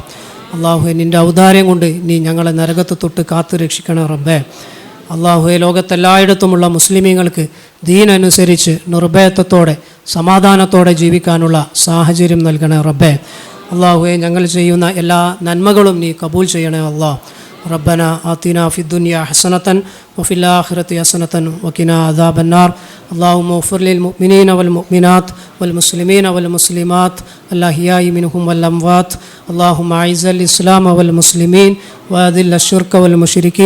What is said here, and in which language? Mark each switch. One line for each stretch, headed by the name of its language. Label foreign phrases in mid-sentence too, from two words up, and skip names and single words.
Malayalam: അള്ളാഹുവെ നിൻ്റെ ഔദാര്യം കൊണ്ട് നീ ഞങ്ങളെ നരകത്ത് തൊട്ട് കാത്തു രക്ഷിക്കണേ റബ്ബേ. അള്ളാഹുവെ ലോകത്തെല്ലായിടത്തുമുള്ള മുസ്ലിമീങ്ങൾക്ക് ദീനനുസരിച്ച് നിർഭയത്വത്തോടെ സമാധാനത്തോടെ ജീവിക്കാനുള്ള സാഹചര്യം നൽകണേ റബ്ബേ. അള്ളാഹുവെ ഞങ്ങൾ ചെയ്യുന്ന എല്ലാ നന്മകളും നീ കബൂൽ ചെയ്യണേ അള്ളാഹ്.
Arabic: ربنا آتنا في الدنيا حسنة وفي الآخرة حسنة وقنا عذاب النار. اللهم اغفر للمؤمنين والمؤمنات والمسلمين والمسلمات الأحياء منهم والأموات. اللهم أعز الإسلام والمسلمين وأذل الشرك والمشركين.